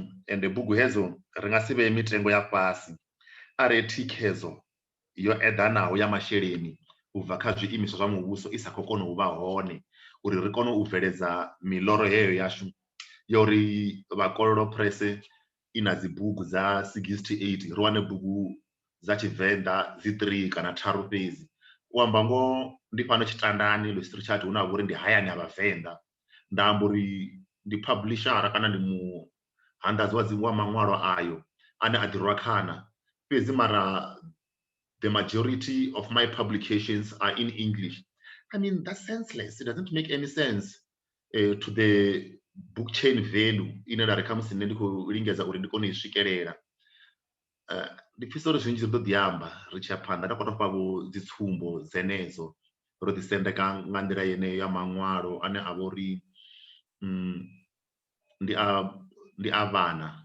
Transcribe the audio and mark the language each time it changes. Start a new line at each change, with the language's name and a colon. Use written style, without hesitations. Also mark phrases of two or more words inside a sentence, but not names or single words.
Venda: Ende bugu hedzo ri nga si vhee mitengo ya fhasi are thikhedzo yo eḓanaho ya masheleni u bva kha zwiimiswa zwa muvhuso i sa khou kona u vha hone uri ri kone u bveledza miḽoro heyo yashu ya uri Vhakololo Press i na dzi bugu dza 68 ri wane bugu dza Tshivenḓa dzi 3 kana tharu fhedzi. U amba ngoho ndi fhano Tshitandani Louis Richard hune ha vha uri ndi hayani ha Vhavenḓa. Nda amba uri ndi publishara kana ndi muhanḓadzi wa maṅwalo ayo ane a ḓi rwa khana fhedzi mara
English: the majority of my publications are in English. I mean, that's senseless. It doesn't make any sense to the book chain value
Venda: ine nda ri khamusi nṋe ndi khou lingedza uri ndi kone u i swikelela. Ndi pfisa uri zwinzhi ri ḓo ḓi amba ri tshi ya phanḓa nda kona u fha vho dzi tsumbo dzenedzo ro ḓi sendeka nga nḓila yeneyo ya maṅwalo ane a vha uri ndi a vhana.